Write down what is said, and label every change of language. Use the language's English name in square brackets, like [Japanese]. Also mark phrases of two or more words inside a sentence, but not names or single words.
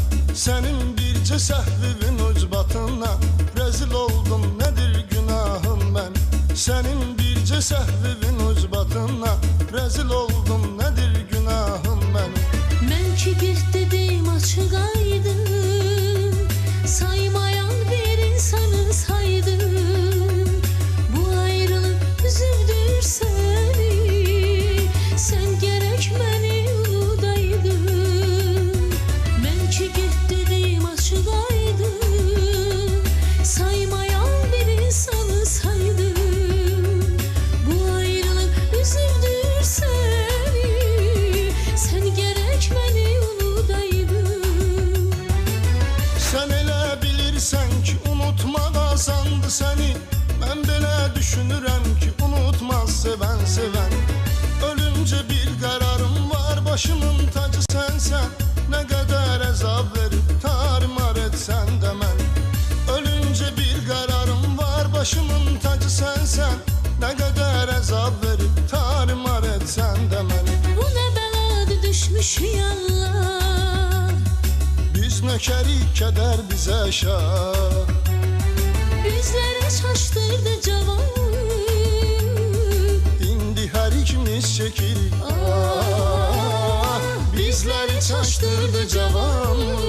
[Azerbaijani] Sənin bircə səhvivin ucbatına rezil oldum, nədir günahım mən. Sənin bircə səhvivin ucbatına rezil oldum, nədir günahım mənim. Mən ki bir dedim açıq aydın, saymayan bir insanı saydım. [Turkish] Bu ayrılık üzüldür seni. [Azerbaijani] Sen gerek məni unudaydın. Mən ki dedim açıq aydın, saymayan bir insanı saydım. [Turkish] Bu ayrılık üzüldür seni. [Azerbaijani] Sen gerek məni unudaydın. Sen elə bilirsən ki unutmaq asandı səni. Mən belə düşünürəm ki unutmaz sevən sevən. [Turkish] Ölünce bir kararım var, başımın tacı sensen. Ne kadar əzab verip tarimar etsen de mən. Ölünce bir kararım var, başımın tacı sensen. Ne kadar əzab verip tarimar etsen de mən. [Azerbaijani] Bu ne beladı düşmüş yallah. Biz nökerik, keder bize şah. Bizleri şaştırdı cavan. İndi her ikimiz çekirik. Bizleri çaştırdı cavan.